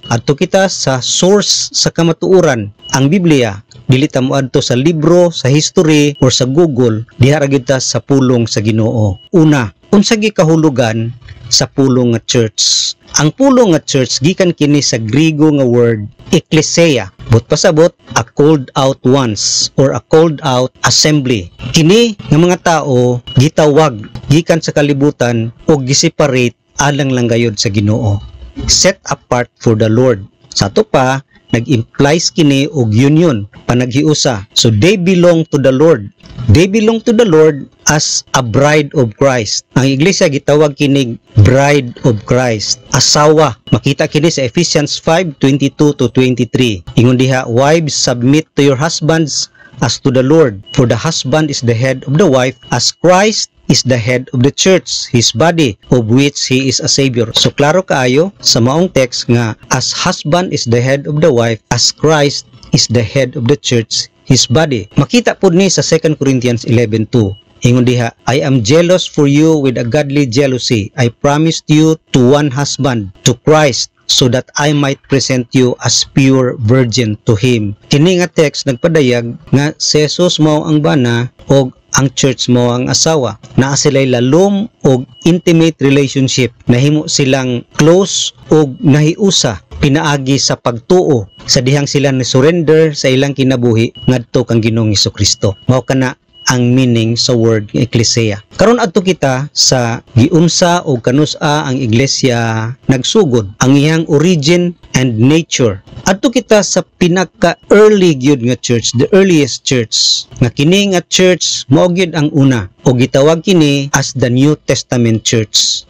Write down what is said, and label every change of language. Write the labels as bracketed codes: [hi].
[ceb] Adto kita sa source sa kamatuoran, ang Biblia. Dili ta moadto sa libro, sa history or sa Google, diha ra gyud ta sa pulong sa Ginoo. Una, unsa gi kahulugan sa pulong nga church? Ang pulong nga church gikan kini sa Griego nga word ekklesia. [en] But [ceb] pasabot, [en] a called out ones or a called out assembly. [ceb] Kini nga mga tao gitawag gikan sa kalibutan o giseparate alang lang gayud sa Ginoo. [en] Set apart for the Lord. [ceb] Sa ato pa, nag-implies kini og union, panaghiusa. [en] So they belong to the Lord. They belong to the Lord as a bride of Christ. [ceb] Ang iglesia gitawag kining bride of Christ, asawa. Makita kini sa Ephesians 5:22 to 23. Ingon diha, [en] wives, submit to your husbands as to the Lord, for the husband is the head of the wife, as Christ is the head of the church, his body, of which he is a savior. [ceb] So klaro kaayo sa maong text nga [en] as husband is the head of the wife, as Christ is the head of the church, his body. [ceb] Makita pud ni sa 2 Corinthians 11:2. Ingon diha, [en] I am jealous for you with a godly jealousy. I promised you to one husband, to Christ, so that I might present you as pure virgin to Him. [ceb] Kini nga text nagpadayag nga si Jesus mao ang bana o ang church mo ang asawa. Naa sila'y lalom o intimate relationship. Nahimo silang close o nahiusa pinaagi sa pagtuo sa dihang sila ni surrender sa ilang kinabuhi ngadto kang Ginoong Hesukristo. Mao kana ang meaning sa word ekklesia. Karon adto kita sa giunsa o kanusa ang iglesia nagsugod, ang iyang origin and nature. Adto kita sa pinaka-early gyud nga church, [en] the earliest church. [ceb] Nga kini nga church mao gyud ang una o gitawag kini as the New Testament church.